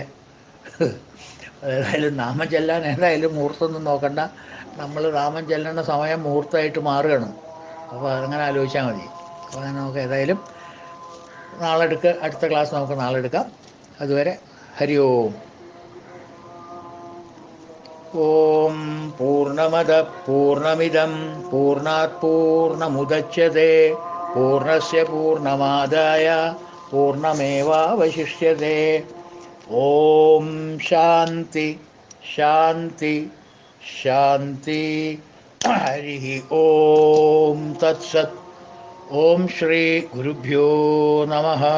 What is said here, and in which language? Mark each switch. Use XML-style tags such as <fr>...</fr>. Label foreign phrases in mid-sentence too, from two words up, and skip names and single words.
<ml>ഏതായാലും നാമം ചെല്ലാൻ ഏതായാലും മുഹൂർത്തമൊന്നും നോക്കണ്ട. നമ്മൾ നാമം ചെല്ലേണ്ട സമയം മുഹൂർത്തമായിട്ട് മാറുകയാണ്. അപ്പോൾ അതങ്ങനെ ആലോചിച്ചാൽ മതി. അപ്പോൾ അങ്ങനെ നമുക്ക് ഏതായാലും നാളെ അടുത്ത ക്ലാസ് നമുക്ക് നാളെ എടുക്കാം.</ml> <sa>അതുവരെ ഹരി ഓം. ഓം പൂർണ്ണമദ പൂർണ്ണമിദം പൂർണ്ണാത് പൂർണ്ണമുദച്യത്തെ പൂർണ്ണസ്യ പൂർണ്ണമാദായ പൂർണ്ണമേവാവശിഷ്യത്തെ. ഓം ശാന്തി ശാന്തി ശാന്തി. ഹരി ഓം തത്സത്. ഓം ശ്രീ ഗുരുഭ്യോ നമഃ.</sa>